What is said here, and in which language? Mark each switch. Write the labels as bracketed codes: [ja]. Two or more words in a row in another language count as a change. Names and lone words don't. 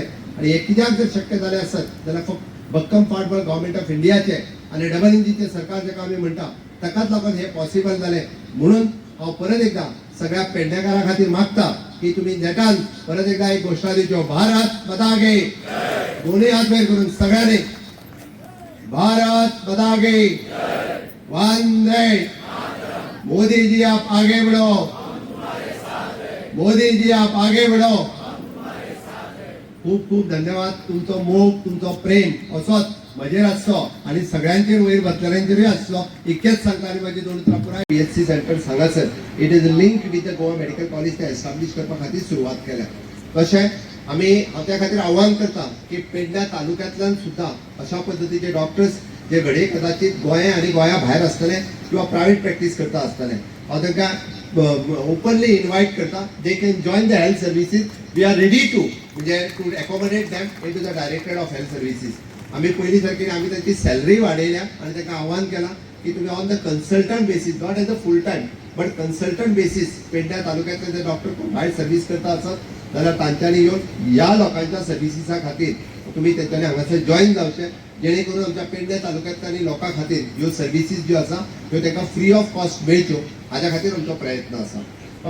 [kok] आणि हे कित्याक जर शक्य जालें आसत जाल्यार फक्त भक्कम फाटबळ [en] government of Indiaचे [kok] आणि [en] double engineचे [kok] सरकार जेका आमी म्हणटा ताकाच लागून हे पॉसिबल जालें. म्हणून हांव परत एकदा सगळ्या पेडणेकारां खातीर मागता की तुम्ही नेटान परत एकदा एक घोषणा दिवच्यो. [hi] भारत माता की [kok] दोन्ही हात वयर करून सगळ्यांनी [hi] भारत माता की वंदे मोदी जी आप आगे बढ़ो, मोदी जी आप आगे बढ़ो. [kok] खूप खूप धन्यवाद. तुमचो मोग, तुमचो प्रेम असोच म्हजेर आसचो आणि सगळ्यांचेर वयर बसलेल्यांचेरूय आसचो. इतकेंच सांगता आनी माझी 2 उतरां पुराय PHC सेंटर हांगासर [en] it is link with the Goa Medical College [kok] ते एस्टाब्लिश करपा खातीर सुरवात केल्या. तशें आमी हांव त्या खातीर आव्हान करता की पेडण्या तालुक्यांतल्यान सुद्धा अशा पद्दतीचे डॉक्टर्स जे घडये कदाचित गोंया आनी गोंया भायर आसतले किंवा [en] private practice [kok] करता आसतले हांव तांकां [en] openly invite [kok] करता. [en] they can join the health services we are ready to म्हणजे to accommodate them in to the Directorate of Health Services. [kok] आम्ही पहिली सारखी आम्ही त्यांची सॅलरी वाडयल्या आणि त्यांना आव्हान केला की तुम्ही [en] on the consultant basis, not as a full time but consultant basis [kok] पेडण्या तालुक्यातले जे डॉक्टर कोण भायर सर्व्हिस करता आसत जाल्यार तांच्यांनी येवन ह्या लोकांच्या सर्व्हिसीसा खातीर तुम्ही त्यांच्यानी हांगासर जॉईन जावचे, जेणे करून आमच्या पेडण्या तालुक्यांतल्या लोकां खातीर ह्यो सर्व्हिसीस ज्यो आसा त्यो तांकां [en] free of cost [kok] मेळच्यो, हाज्या खातीर आमचो प्रयत्न आसा.